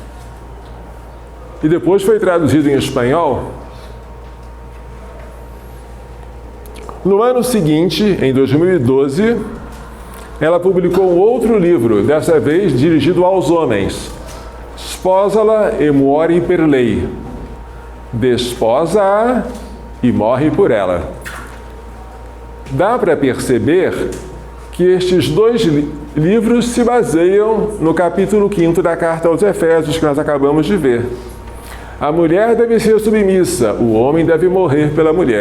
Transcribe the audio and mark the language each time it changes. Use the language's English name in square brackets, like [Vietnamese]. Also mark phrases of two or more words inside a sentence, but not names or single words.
[Portuguese] E depois foi traduzido em espanhol. No ano seguinte, em 2012, ela publicou um outro livro, dessa vez dirigido aos homens, [Italian] Sposala e muori per lei. [Portuguese] Desposa-a e morre por ela. Dá para perceber que estes 2 livros se baseiam no capítulo 5 da Carta aos Efésios, que nós acabamos de ver. A mulher deve ser submissa, o homem deve morrer pela mulher.